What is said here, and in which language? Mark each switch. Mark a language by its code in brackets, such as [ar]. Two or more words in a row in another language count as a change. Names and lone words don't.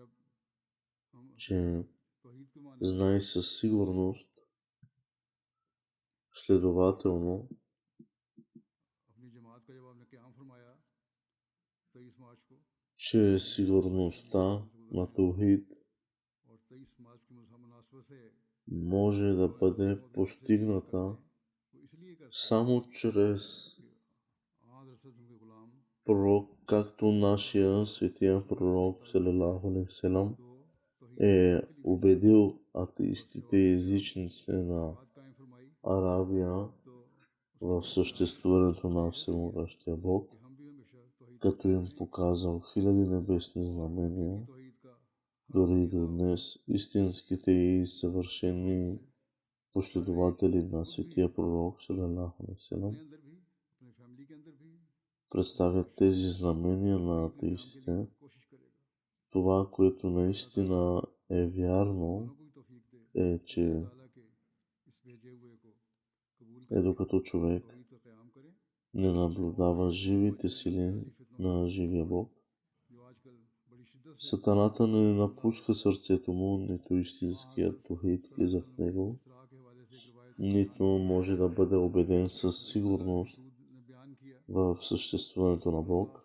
[bg] че знае със сигурност, следователно, че сигурността на Таухид може да бъде постигната само чрез пророк, както нашия светия пророк [ar] صلى الله عليه وسلم [bg] е убедил атеистите и езичниците на Аравия в съществуването на всемогъщия Бог, като им показал хиляди небесни знамения Дори до днес истинските и съвършени последователи на светия пророк [ar] صلى الله عليه وسلم [bg] представят тези знамения на атеистите. Това, което наистина е вярно, е, че докато човек не наблюдава живите сили на живия Бог, Сатаната не напуска сърцето му, нито истинският тухид влиза в него, нито може да бъде убеден със сигурност в съществуването на Бог.